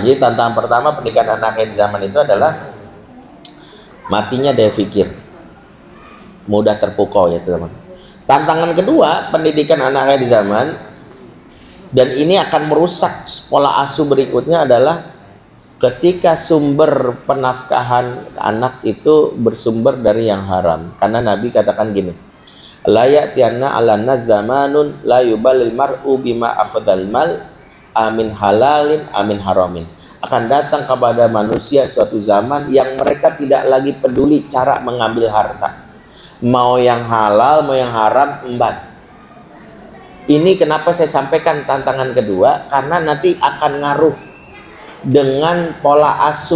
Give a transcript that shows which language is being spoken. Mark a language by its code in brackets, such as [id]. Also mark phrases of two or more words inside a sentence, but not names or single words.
[id] Jadi tantangan pertama pernikahan anak di zaman itu adalah matinya daya pikir, mudah terpukau ya teman. Tantangan kedua pendidikan anaknya di zaman, dan ini akan merusak pola asuh berikutnya, adalah ketika sumber penafkahan anak itu bersumber dari yang haram. Karena Nabi katakan gini, [ar] ليأتين على الناس زمان لا يبالي المرء بما أخذ المال أمن حلال أم من حرام. [id] Akan datang kepada manusia suatu zaman yang mereka tidak lagi peduli cara mengambil harta, mau yang halal mau yang haram, embat. Ini kenapa saya sampaikan tantangan kedua, karena nanti akan ngaruh dengan pola asuh.